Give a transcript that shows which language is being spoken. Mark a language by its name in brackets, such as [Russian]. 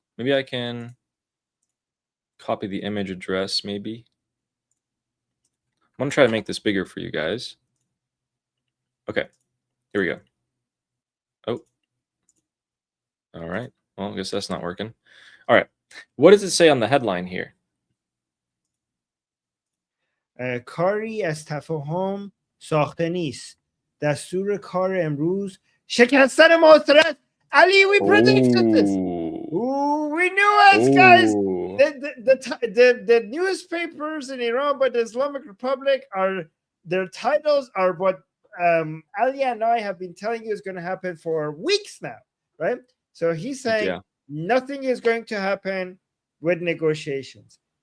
[English] Maybe I can copy the image address, maybe. I'm going to try to make this bigger for you guys. Okay, here we go. Oh. All right. Well, I guess that's not working. All right. What does it say on the headline here? [Persian] کاری از تفاهم ساخته نیست. دستور کار امروز شکستن محاصره. [English] Ali, we predicted this. Ooh, we knew it, guys. The newspapers in Iran by the Islamic Republic their titles are what Ali and I have been telling you is going to happen for weeks now, right? So he's saying nothing is going to happen with negotiations.